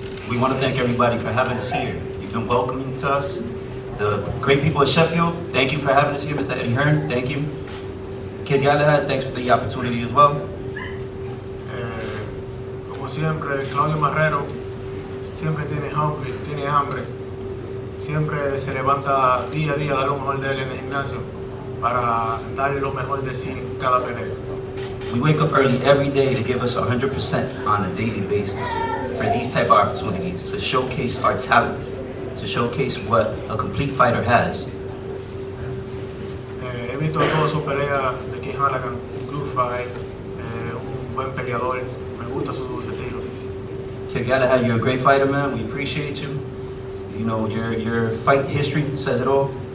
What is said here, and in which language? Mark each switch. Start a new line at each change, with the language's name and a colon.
English: We want to thank everybody for having us here. You've been welcoming to us. The great people at Sheffield, thank you for having us here. Mr. Eddie Hearn, thank you. Kid Galahad, thanks for the opportunity as well.
Spanish: Como siempre, Claudio Marrero siempre tiene hambre, siempre se levanta día a día a dar lo mejor de él en el gimnasio para dar lo mejor de sí en cada pelea.
English: We wake up early every day to give us 100% on a daily basis for these type of opportunities, to showcase our talent, to showcase what a complete fighter has.
Spanish: He visto todas sus peleas de King Halagan, un
English: good fight,
Spanish: un buen peleador, me gusta su estilo.
English: Kid Galahad, you're a great fighter, man. We appreciate you. You know, your fight history says it all.